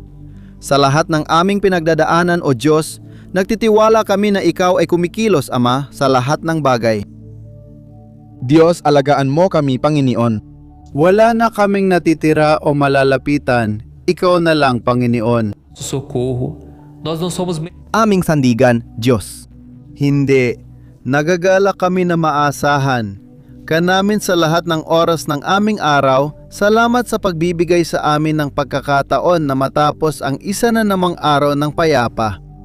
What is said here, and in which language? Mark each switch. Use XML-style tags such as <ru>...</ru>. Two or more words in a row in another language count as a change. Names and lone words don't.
<tl>Sa lahat ng aming pinagdadaanan, O Diyos, nagtitiwala kami na ikaw ay kumikilos, Ama, sa lahat ng bagay. Diyos, alagaan mo kami, Panginoon. Wala na kaming natitira o malalapitan, ikaw na lang, Panginoon.</tl> <pt>Socorro. Nós não somos</pt> <tl>Aming sandigan, Diyos. Hindi, nagagalak kami na maasahan ka namin sa lahat ng oras ng aming araw. Salamat sa pagbibigay sa amin ng pagkakataon na matapos ang isa na namang araw ng payapa.</tl>